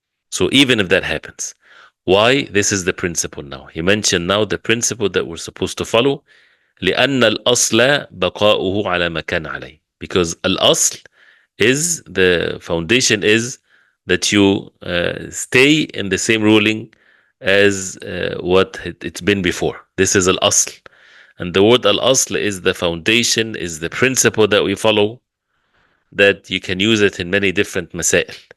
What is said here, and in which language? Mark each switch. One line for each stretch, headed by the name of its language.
English: So even if that happens, why? This is the principle now. He mentioned now the principle that we're supposed to follow.
Arabic: لأن الأصل بقاؤه على ما كان عليه.
English: Because al-asl is, the foundation is that you stay in the same ruling as what it's been before. This is al-asl. And the word al-asl is the foundation, is the principle that we follow, that you can use it in many different masail.